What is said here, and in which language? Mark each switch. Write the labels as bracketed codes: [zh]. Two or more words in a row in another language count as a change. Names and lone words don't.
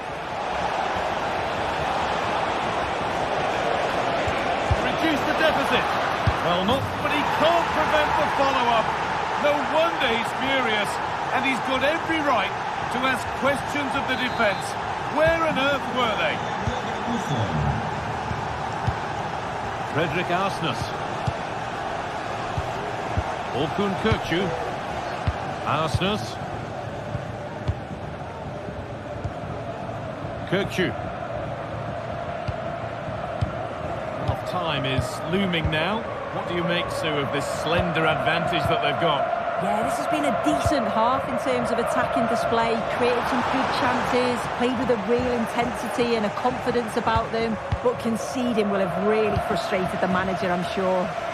[en] Reduce the deficit. Well, not, but he can't prevent the follow-up. No wonder he's furious, and he's got every right to ask questions of the defence. Where on earth were they? Frederick Arsnes. Orkun Kökçü. Arsnes. Kökçü. Half-time is looming now. What do you make, Sue, of this slender advantage that they've got? Yeah, this has been a decent half in terms of attacking display, created some big chances, played with a real intensity and a confidence about them, but conceding will have really frustrated the manager, I'm sure.